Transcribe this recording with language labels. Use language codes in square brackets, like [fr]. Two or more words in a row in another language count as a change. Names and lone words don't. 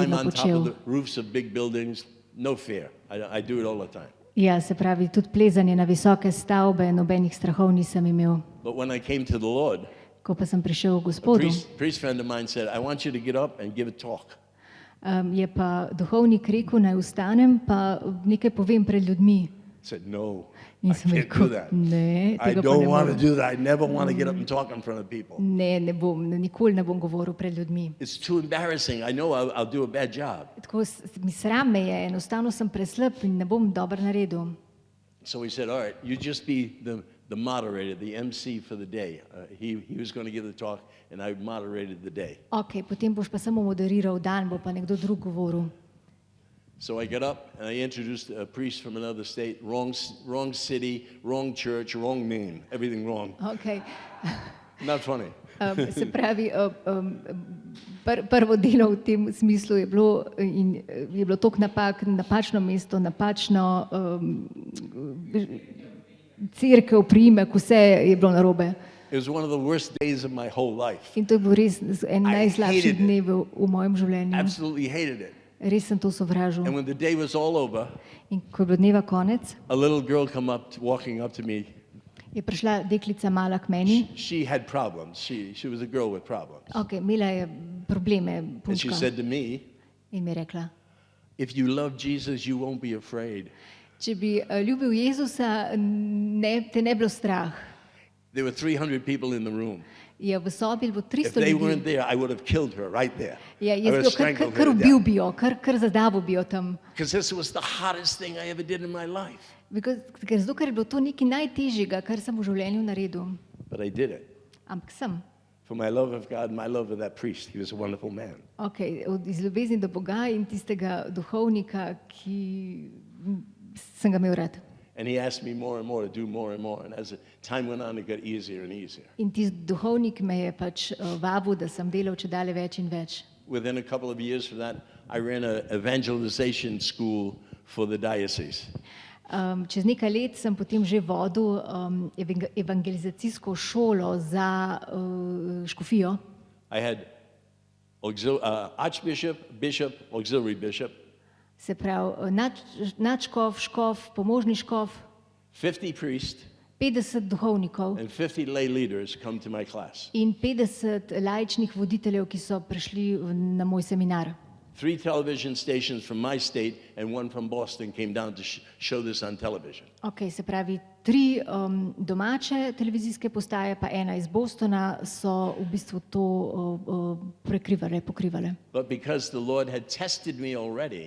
[en] Climb [sl] vedno [en] on top of [sl] počel. [en] the roofs of big buildings, no fear. I do it all the time. [sl] Ja, se pravi, tudi plezanje na visoke stavbe, nobenih strahov nisem imel. [en] But when I came to the Lord, [sl] Ko pa sem prišel k [en] a [sl] Gospodu, [en] priest friend of mine said, I want you to get up and give a talk. [sl] je pa duhovnik rekel, naj vstanem, pa nekaj povem pred ljudmi. [en] I said, no, I [sl] In sem [en] can't do [sl] rekel, [en] that. [sl] ne, [en] I [sl] tega pa [en] don't [sl] ne [en] want to [sl] morem. [en] do that. I never want to get up and talk in front of people. [sl] Ne bom, nikoli ne bom govoril pred ljudmi. [en] It's too embarrassing. I know I'll do a bad job. [sl] Tako mi sram me je, enostavno sem preslab in ne bom dobro naredil. [en] So he said, all right, you just be the moderator, the MC for the day. He was going to give the talk, and I moderated the day. [sl] Ok, potem boš pa samo moderiral dan, bo pa nekdo drug govoril. [en] So I got up, and I introduced a priest from another state, wrong city, wrong church, wrong name, everything wrong. Okay. Not funny. [sl] Se pravi, prvo delo v tem smislu je bilo toliko napak, napačno mesto, napačno cerkev, priimek, vse je bilo narobe. [en] It was one of the worst days of my whole life. [sl] In to je bil res en [en] I [sl] najslabših [en] hated it. [sl] dnev v mojem življenju. [en] Absolutely hated it. [sl] Res sem to sovražil. [en] And when the day was all over, [sl] In ko je bilo dneva konec, [en] a little girl walking up to me. je prišla deklica mala k meni. She had problems. She was a girl with problems. [sl] Ok, imela je probleme, [en] And she [sl] punčka. [en] said to me, [sl] In mi je rekla, [en] if you love Jesus, you won't be afraid. [sl] če bi ljubil Jezusa, te ne bilo strah. [en] There were 300 people in the room. [sl] Je v sobi bilo [en] If [sl] 300 [en] they weren't [sl] ljudi. [en] there, I would have killed her right there. [sl] Ja, [en] I [sl] jaz [en] would [sl] bi jo [en] have strangled [sl] kar [en] her to [sl] ubil [en] death. [sl] bi jo, kar zadavil bi jo tam. [en] Because this was the hottest thing I ever did in my life. [sl] Zato, ker je bilo to nekaj najtežjega, kar sem v življenju naredil. [en] But I did it. [sl] Ampak sem. [en] For my love of God, my love of that priest. He was a wonderful man. [sl] Ok, iz ljubezni do Boga in tistega duhovnika, ki sem ga imel rad. [en] And he asked me more and more to do more and more. And as the time went on, it got easier and easier. [sl] In tisti duhovnik me je pač vabil, da sem delal čedalje več in več. [en] Within a couple of years from that, I ran an evangelization school for the diocese. [sl] Čez nekaj let sem potem že vodil evangelizacijsko šolo za škofijo. [en] I had archbishop, bishop, auxiliary bishop, [sl] Se pravi, nadškof, škof, pomožni škof, [en] 50 priests, [sl] 50 duhovnikov [en] and 50 lay leaders come to my class. [sl] in 50 laičnih voditeljev, ki so prišli na moj seminar. [en] 3 television stations from my state and 1 from Boston came down to show this on television. [sl] Ok, se pravi, 3 domače televizijske postaje, pa ena iz Bostona so v bistvu to pokrivale. [en] But because the Lord had tested me already,